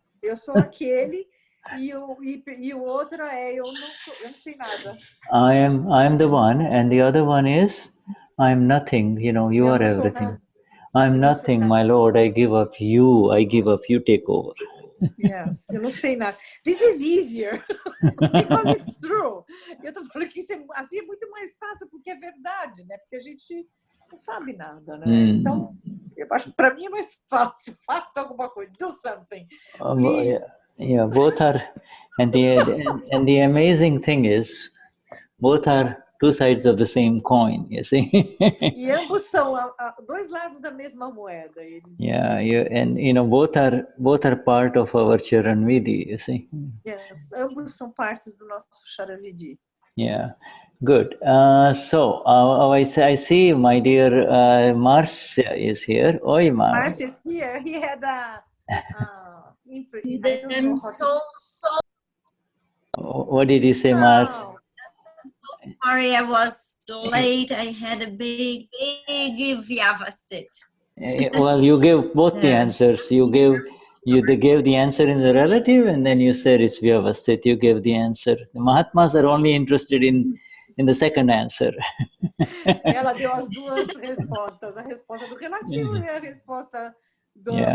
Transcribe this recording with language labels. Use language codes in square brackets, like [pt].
[pt] Eu sou aquele e o outro é eu não sei nada. [en] I am the one, and the other one is I am nothing. You are everything. I'm nothing, my Lord. I give up. You take over. [pt] Yes, eu não sei nada. [en] This is easier because it's true. [pt] Eu tô falando que assim é muito mais fácil porque é verdade, né? Porque a gente não sabe nada, né? Então, eu acho que para mim é mais fácil. Faça alguma coisa, [en] do something. Yeah, both are, and the amazing thing is, both are two sides of the same coin. You see. [pt] E ambos são dois lados da mesma moeda. [en] Yeah, both are part of our Charanvidhi. You see. [pt] Yes, ambos são partes do nosso Charanvidhi. [en] Yeah, good. So I see my dear Marcia is here. [pt] Oi, Marcia. [en] Marcia is here. He had a. I'm so What did you say, Marcia? sorry I was late. I had a big vyavastit. Well, you gave both the answers. They gave the answer in the relative, and then you said it's vyavastit. You gave the answer. The Mahatmas are only interested in the second answer. [pt] Ela deu as duas respostas, a resposta do relativo e a resposta do